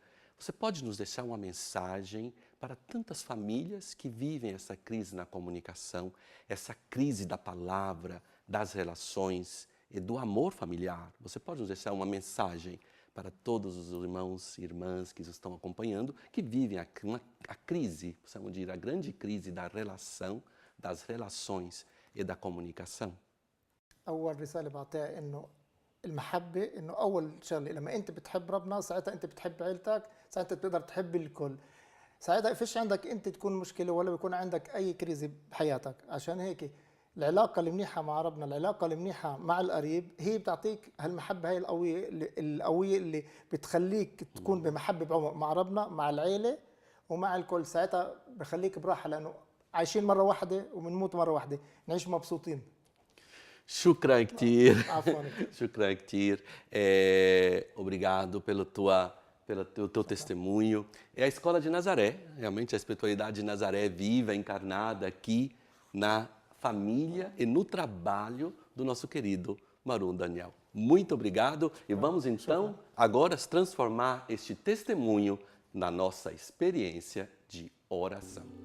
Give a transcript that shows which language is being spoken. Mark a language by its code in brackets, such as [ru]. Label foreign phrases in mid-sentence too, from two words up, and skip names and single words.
[pt] Você pode nos deixar uma mensagem para tantas famílias que vivem essa crise na comunicação, essa crise da palavra, das relações e do amor familiar? Você pode nos deixar uma mensagem para todos os irmãos e irmãs que estão acompanhando, que vivem a crise, precisamos dizer, a grande crise da relação, das relações e da comunicação? [ar] أول رسالة بعطيها إنه المحبة، إنه أول شغلة لما أنت بتحب ربنا ساعتها أنت بتحب عيلتك، ساعتها بتقدر تحب الكل. ساعتها فيش عندك أنت تكون مشكلة ولا بيكون عندك أي كريزة بحياتك. عشان هيك العلاقة المنيحة مع ربنا، العلاقة المنيحة مع القريب هي بتعطيك هالمحبة هاي القوية اللي بتخليك تكون بمحبة بعمق مع ربنا، مع العيلة ومع الكل. ساعتها بخليك براحة لأنه عايشين مرة واحدة وبنموت مرة واحدة، نعيش مبسوطين. شكرا كتير. عفوا. شكرا كتير. [pt] Obrigado pelo teu testemunho. É a Escola de Nazaré, realmente a espiritualidade de Nazaré viva, encarnada aqui na família e no trabalho do nosso querido Maru Daniel. Muito obrigado e vamos então agora transformar este testemunho na nossa experiência de oração.